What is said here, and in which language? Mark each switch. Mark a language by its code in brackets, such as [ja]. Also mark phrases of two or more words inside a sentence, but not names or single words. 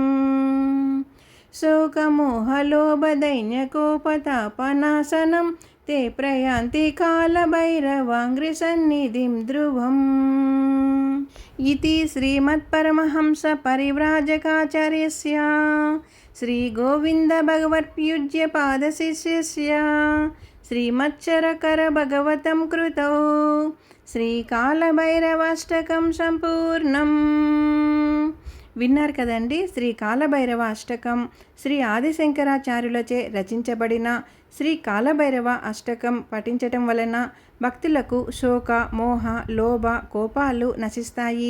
[sa] शोकमोहलोभदैन्यकोपतापनाशनं ते प्रयान्ति कालभैरवाङ्घ्रिसन्निधिं ध्रुवम् इति श्रीमत्परमहंसपरिव्राजकाचार्यस्य श्रीगोविन्दभगवत्पूज्यपादशिष्यस्य श्रीमच्चरकरभगवतं कृतौ श्रीकालभैरवाष्टकं सम्पूर्णम्. [te] విన్నారు కదండి, శ్రీ కాలభైరవ అష్టకం శ్రీ ఆదిశంకరాచార్యులచే రచించబడిన శ్రీ కాలభైరవ అష్టకం పఠించటం వలన భక్తులకు శోక మోహ లోభ కోపాలు నశిస్తాయి.